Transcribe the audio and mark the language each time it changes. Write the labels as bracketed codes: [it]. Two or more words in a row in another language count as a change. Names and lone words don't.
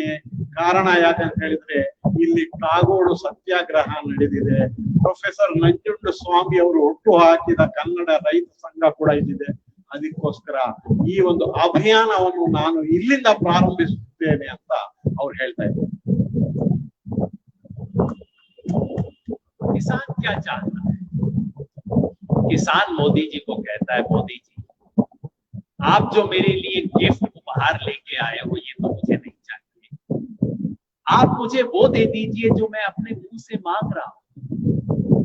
[kn] ಕಾರಣ ಯಾಕಂತ ಹೇಳಿದ್ರೆ, ಇಲ್ಲಿ ಕಾಗೋಡು ಸತ್ಯಾಗ್ರಹ ನಡೆದಿದೆ. ಪ್ರೊಫೆಸರ್ ನಂಜುಂಡ ಸ್ವಾಮಿ ಅವರು ಹುಟ್ಟು ಹಾಕಿದ ಕನ್ನಡ ರೈತ ಸಂಘ ಕೂಡ ಇಲ್ಲಿದೆ. ಅದಕ್ಕೋಸ್ಕರ ಈ ಒಂದು ಅಭಿಯಾನವನ್ನು ನಾನು ಇಲ್ಲಿಂದ ಪ್ರಾರಂಭಿಸುತ್ತೇನೆ ಅಂತ ಅವ್ರು ಹೇಳ್ತಾ ಇದ್ದಾರೆ. [hi] किसान क्या चाहता है? किसान मोदी जी को कहता है, मोदी जी आप जो मेरे लिए गिफ्ट उपहार लेके आए हो, ये तो मुझे नहीं चाहिए। आप मुझे वो दे दीजिए जो मैं अपने मुंह से मांग रहा हूं।